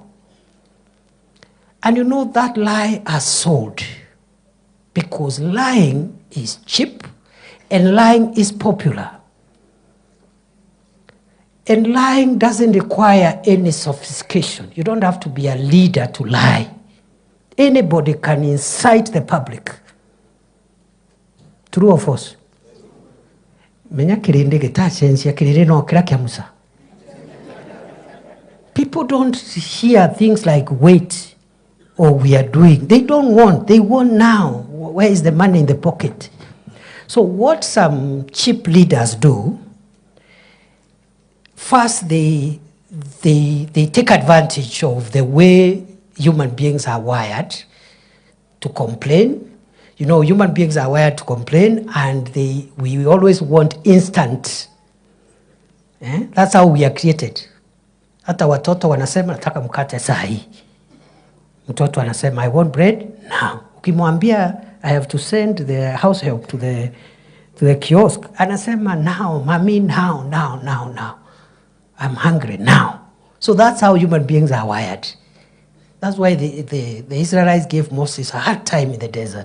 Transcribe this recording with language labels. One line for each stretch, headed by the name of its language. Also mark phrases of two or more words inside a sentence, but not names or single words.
English: And you know that lie has sold, because lying is cheap and lying is popular. And lying doesn't require any sophistication. You don't have to be a leader to lie. Anybody can incite the public. True or false? Menya kirinde gita chensi ya kirinde no kira kya Musa. don't hear things like wait or we are doing. They don't want. They want now. Where is the money in the pocket? So what some cheap leaders do, first they take advantage of the way human beings are wired to complain. You know, human beings are wired to complain, and we always want instant. That's how we are created.
Swahili: Hata watoto wanasema nataka mkate saa hii. Mtoto anasema
English: I want bread now. Ukimwambia I have to send the house help to the kiosk, anasema now, mommy, now. I'm hungry now. So that's how human beings are wired. That's why the Israelites gave Moses a hard time in the desert.